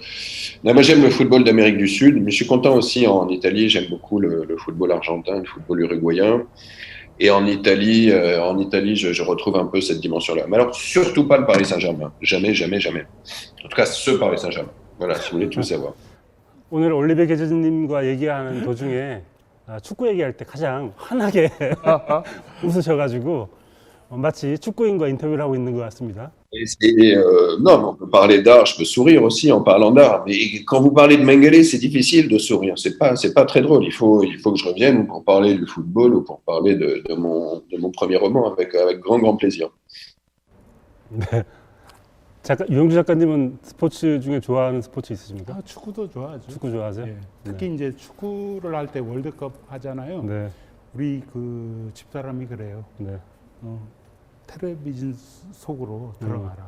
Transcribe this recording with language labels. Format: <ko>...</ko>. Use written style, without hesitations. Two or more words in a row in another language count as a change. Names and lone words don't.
<fr>Là, moi, j'aime le football d'Amérique du Sud, mais je suis content aussi en Italie. J'aime beaucoup le football argentin, le football uruguayen. Et en Italie, je retrouve un peu cette dimension-là. Mais alors, surtout pas le Paris Saint-Germain. Jamais, jamais, jamais. En tout cas, ce Paris Saint-Germain. Voilà, si vous voulez tout savoir.</fr> <ko>오늘 올리베 게즈님과 얘기하는 도중에 축구 얘기할 때 가장 환하게 웃으셔가지고 마치 축구인과 인터뷰를 하고 있는 것 같습니다.</ko> <fr>Non, mais on peut parler d'art, je peux sourire aussi en parlant d'art. Mais quand vous parlez de Mengele, c'est difficile de sourire. C'est pas très drôle. Il faut que je revienne pour parler du football ou pour parler de mon premier roman avec grand plaisir.</fr> <ko>네. 유영주 작가님은 스포츠 중에 좋아하는 스포츠 있으십니까? 아, 축구도 좋아하죠. 축구 좋아하세요? 예. 특히 이제 축구를 할 때 월드컵 하잖아요. 네. 우리 그 집사람이 그래요. 네. 텔레비전 속으로 들어가라고.</ko>